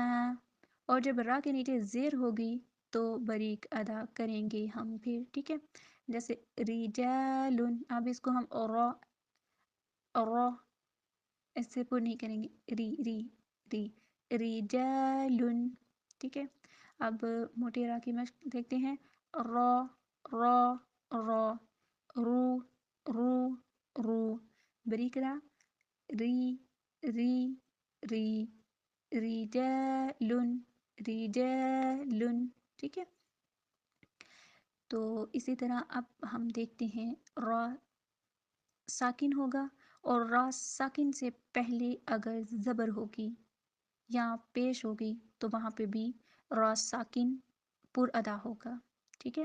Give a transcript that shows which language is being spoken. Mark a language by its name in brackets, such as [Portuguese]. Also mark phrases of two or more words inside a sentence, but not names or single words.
[Urdu] اور جب را کے نیچے زیر ہوگی تو بریک ادا کریں گے ہم پھر. ٹھیک ہے. جیسے رجال. اب اس کو ہم را را ایسے پر نہیں کریں گے، ری ری ری رجال. ٹھیک ہے. اب موٹے را کی مشق دیکھتے ہیں. را را را. رو رو رو. بریک را ری ری ری. رجال رجال. ٹھیک ہے. تو اسی طرح اب ہم دیکھتے ہیں را ساکن ہوگا، اور را ساکن سے پہلے اگر زبر ہوگی یا پیش ہوگی تو وہاں پہ بھی را ساکن پر ادا ہوگا، ٹھیک ہے۔